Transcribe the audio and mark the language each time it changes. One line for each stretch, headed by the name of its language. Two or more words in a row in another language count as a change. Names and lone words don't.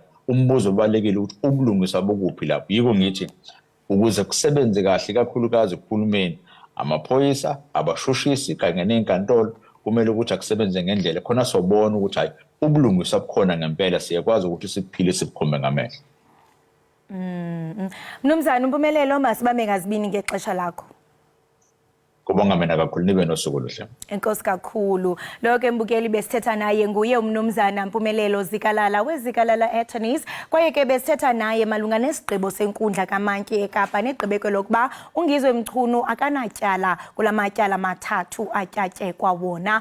Zulu: Umbuzo obalekile ukuthi ubulungisa bokuphi lapho. Yiko ngithi ukuze kusebenze kahle kakhulukazi kuhulumeni, amaphoyisa, abashushisi kanye nezinkantolo kumele ukuthi akusebenze ngendlela khona sobona ukuthi hayi ubulungisa bukhona ngempela, siyakwazi ukuthi siphile sibukhombe ngamehlo.
Xhosa: Mnumzana uMpumelelo, masibambe ngazibini ngexesha lakho.
Zulu: Kubonga mina kakhulu, nibe nosuku oluhle.
Xhosa: Enkosi kakhulu. Lo ke mbukeli besithetha naye nguye umnumzana Mpumelelo Zikelele weZikelele Attorneys. Kwaye ke besithetha naye malunga nesigqibo senkundla kaMantyi eKapa negqibeko lokuba uNgizwe Mchunu akanatyala kulamatyala mathathu atyatyekwa wona.